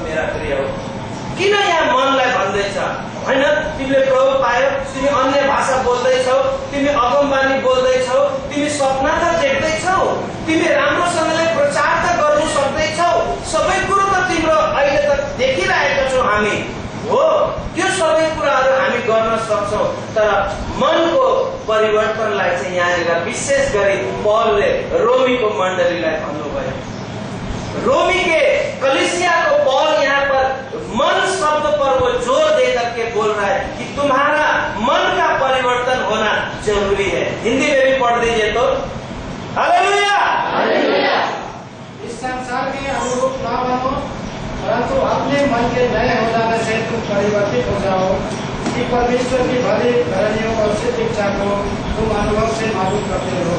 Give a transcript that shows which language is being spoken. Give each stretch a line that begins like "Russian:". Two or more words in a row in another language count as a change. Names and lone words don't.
Nepali: मेरा प्रिय, किन यहाँ मनलाई भन्दैछ? हैन, तिमीले प्रभु पायो, तिमी अन्य भाषा बोल्दैछौ, तिमी अगमबानी बोल्दैछौ, तिमी सपना त देख्दैछौ, तिमी राम्रोसँगले प्रचार त गर्नु सक्दैछौ, सबै कुरो त तिम्रो अहिले त देखिरहेका छौ हामी। हो, त्यो सबै कुराहरू हामी गर्न सक्छौं, तर मनको परिवर्तनलाई चाहिँ यहाँ विशेष गरी पौलले रोमीको मण्डलीलाई भन्नुभयो।
Hindi: रोमी के कलीसिया को पौल यहाँ पर मन शब्द पर वो जोर दे करके बोल रहा है कि तुम्हारा मन का परिवर्तन होना जरूरी है। हिंदी में भी पढ़ दीजिए तो। हालेलुया। इस संसार के अनुरूप ना बनो, परंतु अपने मन के नए हो जाने से तुम परिवर्तित हो जाओ कि परमेश्वर की भली घरनियों और सिद्ध इच्छा को तुम अनुभव से मालूम करते हो।